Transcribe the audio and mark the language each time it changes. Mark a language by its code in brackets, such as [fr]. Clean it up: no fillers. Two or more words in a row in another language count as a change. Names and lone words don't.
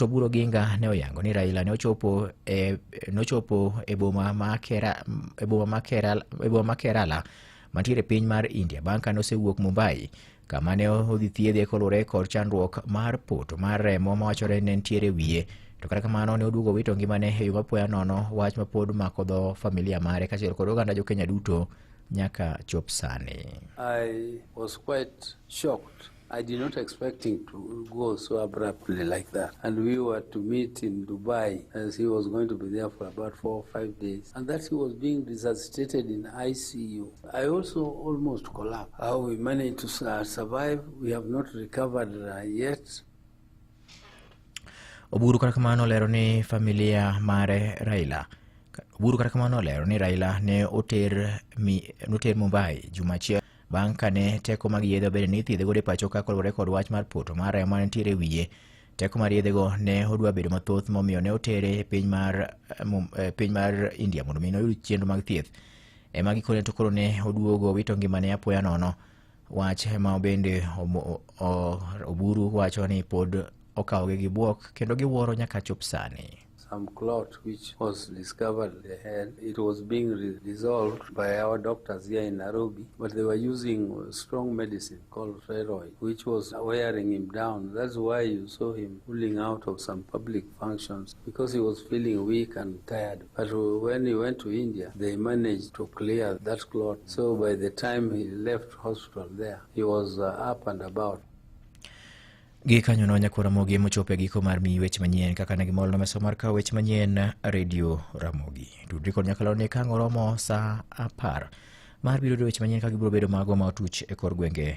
[luo] Oburu Oginga ne oyango ni Raila ne ochopo e boma ma Kerala mantiere piny mar India bang' kane osewuok Mumbai kama ne odhi thiedhe kolure kod chandruok mar poto mar remo mawachore ne ntiere wiye. To kata kamano ne oduogo wito ngimane e yo mapoya nono, wach ma pod mako dho familia mare kachiel kod oganda jo Kenya duto nyaka chop sani. [en] I was quite shocked I did not expect him to go so abruptly like that. And we were to meet in Dubai as he was going to be there for about 4 or 5 days. And that he was being resuscitated in ICU. I also almost collapsed. How we managed to survive, we have not recovered yet. [luo] Oburu kata kamano lero ni familia mare Raila. Oburu kata kamano lero ni Raila ne oter Mumbai Jumachiel bang' kane teko mag yedhe obedo ni thiedhe godo e pacho ka kolore kod wach mar poto mar remo ma nitiere wiye. Teko mar yedhego ne odwa bedo mathoth momiyo ne otere e piny mar India mondo mi noyud chenro mag thieth. Ema gikone to koro ne oduogo wito ngimane apoya nono. Wach ma bende Oburu wacho ni pod okawogi gi buok kendo giwuoro nyaka chop sani. [en] Some clot which was discovered in the head, it was being resolved by our doctors here in Nairobi, but they were using strong medicine called steroid, which was wearing him down. That's why you saw him pulling out of some public functions, because he was feeling weak and tired. But when he went to India, they managed to clear that clot. So by the time he left hospital there, he was up and about. [luo] Gikanyo no nyakura Ramogi mochope giko mar mi weche manyien kaka ne gimol no meso mar ka weche manyien Radio Ramogi. Tudri kod nyakalo ne ka ngoromo sa 10 mar biro weche manyien ka gibiro bedo mago ma otuch e kor gwenge.